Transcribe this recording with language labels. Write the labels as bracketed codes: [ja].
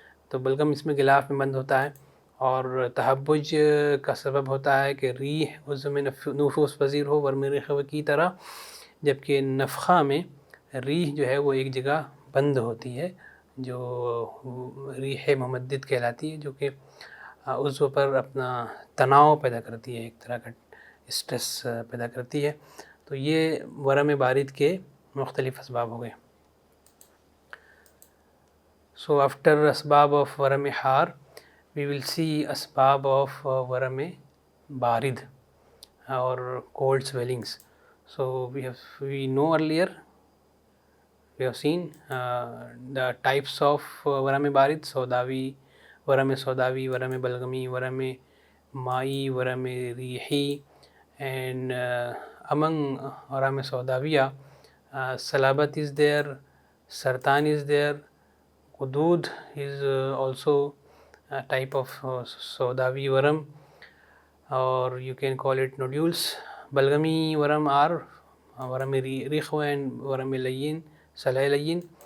[ur] تو بلغم اس میں غلاف میں بند ہوتا ہے، اور تحبج کا سبب ہوتا ہے کہ ریح عضو میں نفوذ پذیر ہو ورم ریح کی طرح، جبکہ نفخہ میں ریح جو ہے وہ ایک جگہ بند ہوتی ہے جو ریح ممدد کہلاتی ہے، جو کہ عضو پر اپنا تناؤ پیدا کرتی ہے، ایک طرح کا اسٹریس پیدا کرتی ہے. تو یہ ورم بارد کے مختلف اسباب ہو گئے. [en] So after asbab of ورم حار we will see asbab of ورم بارد or cold swellings. So we know earlier we have seen the types of ورم بارد: سوداوی، ورم سوداوی، ورم بلغمی، ورم مائی، ورم ریحی. And among ورم سوداویہ صلابت is there, سرطان is there, غدود is also a type of سوداوی ورم, or you can call it nodules. [ur] بلغمی worm are worm ریخ and ورم لین، صلاح لین.